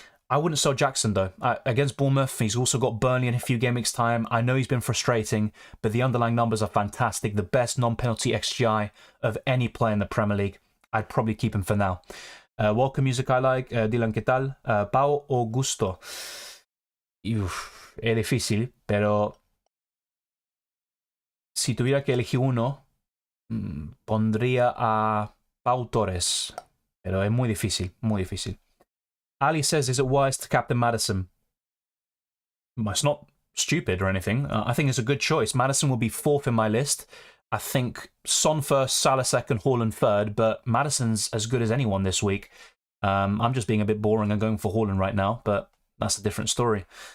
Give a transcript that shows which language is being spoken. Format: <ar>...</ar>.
<en>I wouldn't sell Jackson, though. Against Bournemouth, he's also got Burnley in a few game weeks' time. I know he's been frustrating, but the underlying numbers are fantastic. The best non-penalty XGI of any player in the Premier League. I'd probably keep him for now. Welcome music I like. Dylan,</en> <es>¿qué tal?</es> <en>Pau or Gusto?</en> <es>Uf, es difícil, pero si tuviera que elegir uno, pondría a Pau Torres. Pero es muy difícil, muy difícil.</es> <en>Ali says, is it wise to captain Maddison? Well, it's not stupid or anything. I think it's a good choice. Maddison will be 4th in my list. I think Son first, Salah second, Haaland third, but Maddison's as good as anyone this week. I'm just being a bit boring and going for Haaland right now, but that's a different story.</en>